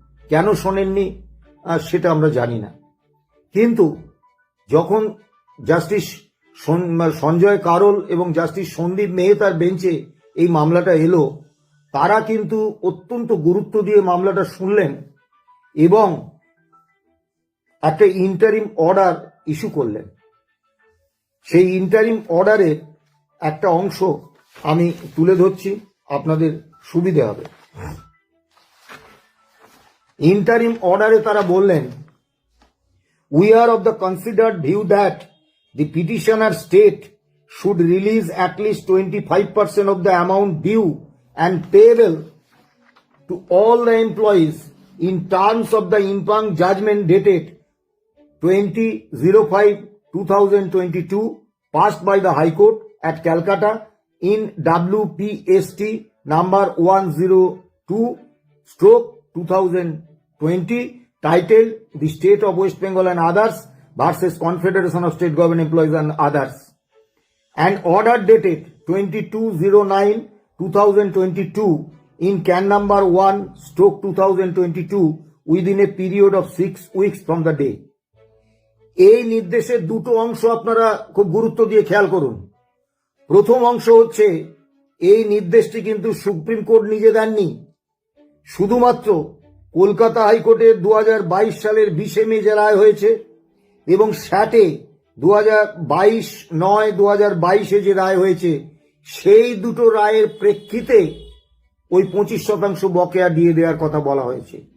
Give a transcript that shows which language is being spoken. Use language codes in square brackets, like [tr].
[bn] কেন শোনেননি সেটা আমরা জানি না, কিন্তু যখন জাস্টিস সঞ্জয় কারোল এবং জাস্টিস সন্দীপ মেহতার বেঞ্চে এই মামলাটা এলো, তারা কিন্তু অত্যন্ত গুরুত্ব দিয়ে মামলাটা শুনলেন এবং একটা ইন্টারিম অর্ডার ইস্যু করলেন। সেই ইন্টারিম অর্ডারের একটা অংশ আমি তুলে ধরছি, আপনাদের সুবিধে হবে। ইন্টারিম অর্ডারে তারা বললেন, [en] we are of the considered view that the petitioner state should release at least 25% of the amount due and payable to all the employees in terms of the impugned judgment dated 20/05/2022 passed by the High Court at Calcutta in WPST number 102/2020 titled The State of West Bengal and Others versus Confederation of State Government Employees and Others, and order dated 22/09/2022 in can number 1/2022 within a period of 6 weeks from the day। [bn] এই নির্দেশের দুটো অংশ আপনারা খুব গুরুত্ব দিয়ে খেয়াল করুন। প্রথম অংশ হচ্ছে, এই নির্দেশটি কিন্তু সুপ্রিম কোর্ট নিজে দেননি, শুধুমাত্র কলকাতা হাইকোর্টের 2022 সালের 20 মে যে রায় হয়েছে এবং স্যাটে 2022/9/2022 যে রায় হয়েছে, সেই দুটো রায়ের প্রেক্ষিতে ওই 25% বকেয়া দিয়ে দেওয়ার কথা বলা হয়েছে।